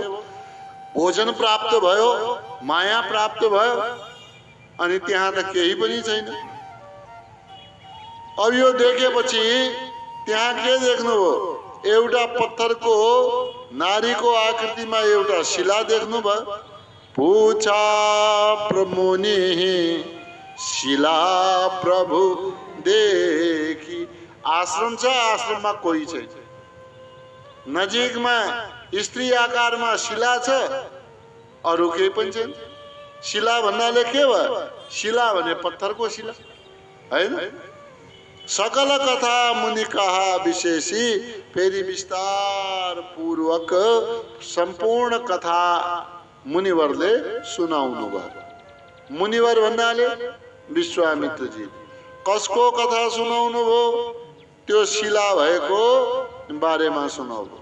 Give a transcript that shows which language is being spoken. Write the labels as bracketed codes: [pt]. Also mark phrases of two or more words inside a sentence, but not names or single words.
[ne] भोजन प्राप्त भयो, माया प्राप्त भयो, अनि त्यहाँ त केही पनि छैन। अब यो देखेपछि त्यहाँ के देख्नुभयो? एउटा पत्थरको नारीको आकृतिमा एउटा शिला देख्नुभयो। [awa] पूछा प्रमुनि शिला प्रभु देखी। [ne] आश्रम छ, आश्रममा कोही छैन। नजिकमा स्त्री आकारमा शिला छ, अरू केही पनि छैन। शिला भन्नाले के भयो? शिला भने पत्थरको शिला हैन। [awa] सकल कथा मुनि कहा विशेषी, [ne] फेरि विस्तार पूर्वक सम्पूर्ण कथा मुनिवरले सुनाउनु भयो। मुनिवर भन्नाले विश्वामित्रजी। कसको कथा सुनाउनु भयो? त्यो शिला भएको बारेमा सुनाउनु।